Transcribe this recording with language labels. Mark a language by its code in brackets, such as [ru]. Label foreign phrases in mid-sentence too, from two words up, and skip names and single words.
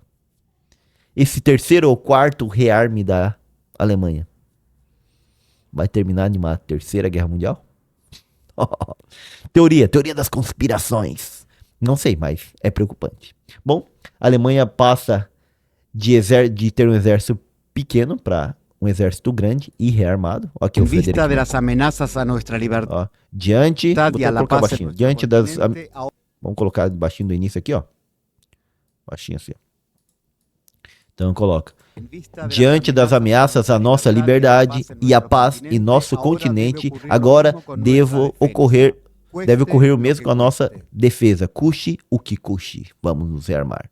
[pt] Esse terceiro ou quarto rearme da Alemanha vai terminar numa Terceira Guerra Mundial? Teoria das conspirações. Não sei, mas é preocupante. Bom, a Alemanha passa de ter um exército pequeno para um exército grande e rearmado. Aqui, [es] en vista de las amenazas a nuestra libertad [pt] ó, diante, [es] y a la [pt] colocar [es] paz en [pt] baixinho, [es] nuestro [pt] diante das, [es] continente, [pt] vamos colocar baixinho do início aqui, ó, baixinho assim, ó. Então coloca, diante das ameaças à nossa liberdade e à paz em nosso continente, agora deve ocorrer o mesmo com a nossa defesa, custe o que custe, vamos nos rearmar.